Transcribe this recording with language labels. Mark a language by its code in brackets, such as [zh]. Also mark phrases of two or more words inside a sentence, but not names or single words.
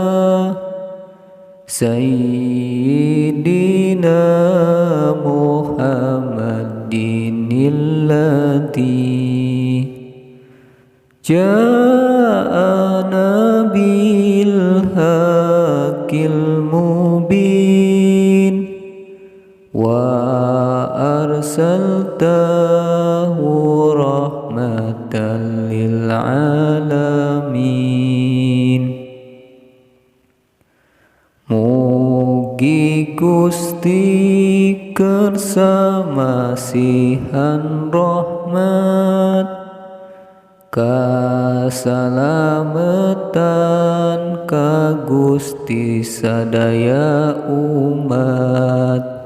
[ar] سيدنا محمد الذي جاءنا بالحق المبين وأرسلته رحمة للعالمين. [su] Mugi Gusti kersa masihan rahmat kasalamatan ka Gusti sadaya umat